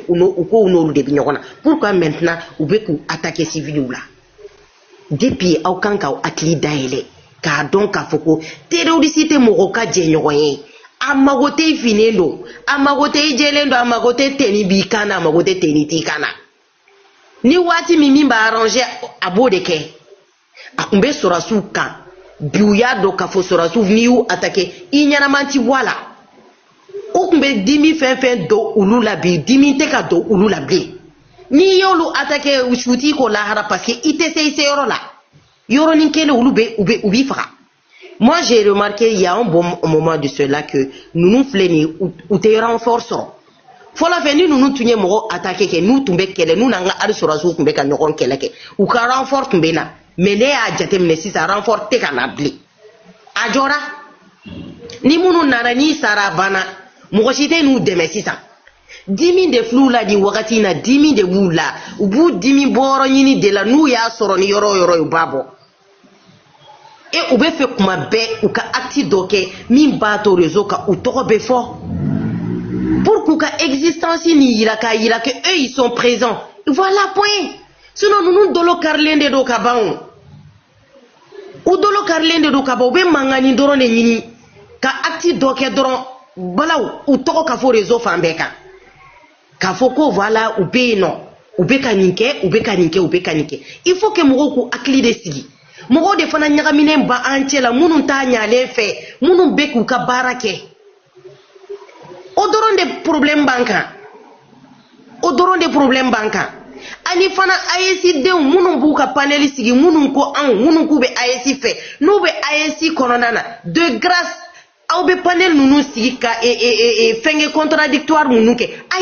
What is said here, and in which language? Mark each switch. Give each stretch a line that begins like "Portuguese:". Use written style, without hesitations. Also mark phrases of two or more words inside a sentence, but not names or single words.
Bambara: u ko n'olu de bɛ ɲɔgɔn na
French: pourquoi maintenant
Bambara: u bɛ k'u attaquer civiliw la depuis aw kan k'aw hakili dayɛlɛ k'a dɔn k'a fɔ ko terroriste tɛ mɔgɔ ka jɛɲɔgɔn ye a mago tɛ i finnen don a mago tɛ i jɛlen don a mago tɛ teni b'i kan na a mago tɛ teni t'i kan na ni waati min b'a arranger a b'o de kɛ a tun bɛ sɔrɔsiw kan bi u y'a dɔn k'a fɔ sɔrɔsiw n'i y'u attaquer i ɲɛnaman ti bɔ a la u tun bɛ dimi fɛn don olu la bi dimi tɛ ka don olu la bilen n'i y'olu attaquer su t'i ko lahara
French: parce que
Bambara: i tɛ se i se yɔrɔ la yɔrɔnin kelen olu u b'i faga.
French: Moi j'ai remarqué il y a un bon moment de cela que nous
Bambara: filɛ nin u tɛ renfort sɔrɔ fɔlɔ fɛ ni ninnu tun ye mɔgɔ attaquer kɛ n'u tun bɛ kɛlɛ n'u n'an ka hali sɔrɔsiw tun bɛ ka ɲɔgɔn kɛlɛ kɛ u ka renfort tun bɛ na mais ne y'a jateminɛ sisan renfort tɛ ka na bilen a jɔra ni minnu nana n'i sara a banna mɔgɔ si tɛ n'u dɛmɛ sisan dimi de filɛ u la nin wagati in na dimi de b'u la u b'u dimi bɔyɔrɔ ɲini de la n'u y'a sɔrɔ ni yɔrɔ o yɔrɔ ye u b'a bɔ et u bɛ fɛ kuma bɛɛ u ka acte dɔ kɛ min b'a to réseau kan u tɔgɔ bɛ fɔ pour k'u ka existence ni yira k'a yira
French: que eux ils sont présents voilà point
Bambara: sinon ninnu dolo karilen de don ka ban o dolo karilen de don ka ban u bɛ mankanni dɔrɔn de ɲini ka acte dɔ kɛ dɔrɔn balaw u tɔgɔ ka fɔ réseau fan bɛɛ kan k'a fɔ ko voilà u bɛ yen nɔ u bɛ ka nin kɛ u bɛ ka nin kɛ u bɛ ka nin kɛ
French: il faut que
Bambara: mɔgɔw k'u hakili de sigi mɔgɔw de fana ɲagaminen ba an cɛ la minnu t'a ɲalen fɛ minnu bɛ k'u ka baara kɛ o dɔrɔn de problème b'an kan o dɔrɔn de problème b'an kan ani fana AES denw minnu b'u ka panel sigi minnu ko anw minnu k'u bɛ AES fɛ n'u bɛ AES kɔnɔna na
French: de grâce
Bambara: aw bɛ panel ninnu sigi ka fɛnkɛ contradictoire ninnu kɛ a